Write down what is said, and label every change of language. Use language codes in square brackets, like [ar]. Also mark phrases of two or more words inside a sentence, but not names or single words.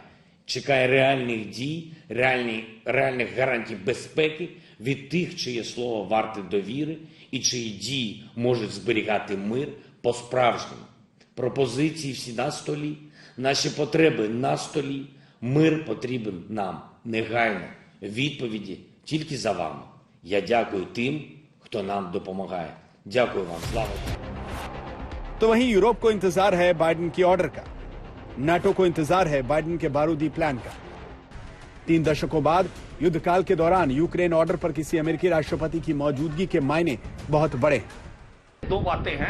[uk] Чекає реальних дій, реальних гарантій безпеки від тих, чиє слово варте довіри і чиї дії можуть зберігати мир по-справжньому. Пропозиції всі на столі, наші потреби на столі, мир потрібен нам негайно. Відповіді тільки за вами. Я дякую тим, хто нам допомагає. Дякую вам. Слава Україні! [hi] तो वहीं यूरोप को इंतजार है बाइडेन की ऑर्डर का। नाटो को इंतजार है बाइडेन के बारूदी प्लान का। 3 दशकों बाद युद्धकाल के दौरान यूक्रेन ऑर्डर पर किसी अमेरिकी राष्ट्रपति की मौजूदगी के मायने बहुत बड़े हैं। 2 बातें हैं।